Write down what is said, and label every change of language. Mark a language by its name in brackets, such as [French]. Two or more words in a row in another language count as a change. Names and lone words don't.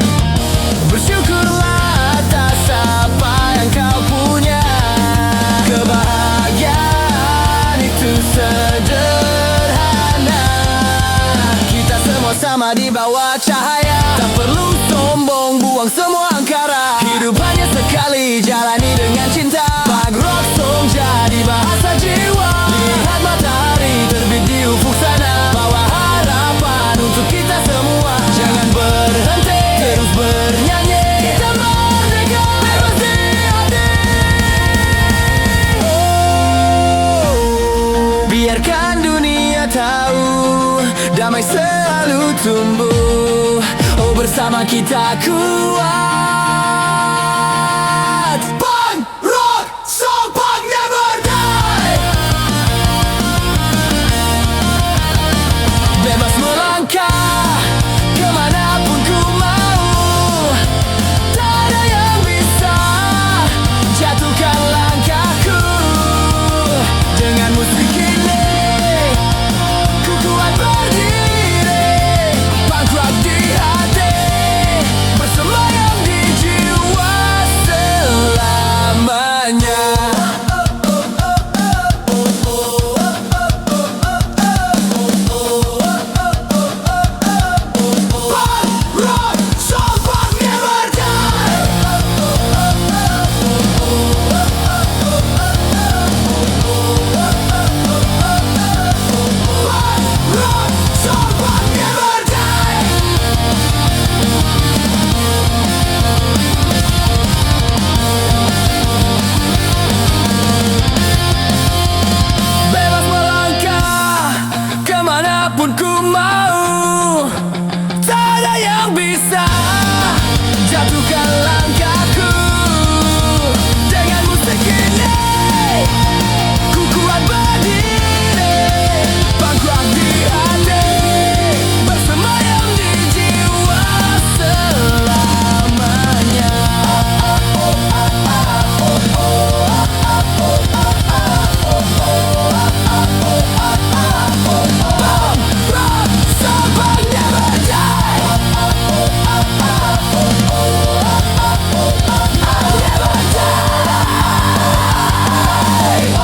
[Indonesian] Bersyukurlah atas apa yang kau punya. Kebahagiaan itu sederhana. Kita semua sama di bawah cahaya. Tak perlu sombong, buang semua angkara. Hidup hanya sekali, jalani dengan cinta. [English] Punk rock song [Indonesian] jadi bahasa jiwa. Lihat matahari terbit di ufuk sana. Bawa harapan untuk kita semua. Jangan berhenti, terus bernyanyi. Kita merdeka, bebas di hati. Biarkan dunia tahu, damai selalu tumbuh. Oh, bersama kita kuat. [English] Punk rock song, punk never die. [Indonesian] Bebas melangkah kemanapun ku mau. Tak ada yang bisa jatuhkan langkahku. Dengan musik ini ku kuat berdiri, [English] punk rock [Indonesian] di hati, bersemayam di jiwa selamanya. [English] Punk rock song, punk never die. Punk rock song, punk never die. [Indonesian] Bebas melangkah kemanapun ku mau. Tak ada yang bisa jatuhkan langkahku. Dengan musik ini ku kuat berdiri, [English] punk rock [Indonesian] di hati, bersemayam di jiwa selamanya. [English] Punk rock song, punk never die. Never die.